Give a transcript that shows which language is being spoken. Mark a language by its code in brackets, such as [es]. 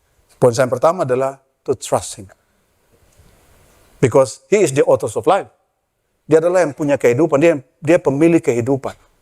[id] Respons yang pertama adalah [en] to trust him. Because he is the author of life. [id] Dia adalah yang punya kehidupan, dia pemilik kehidupan.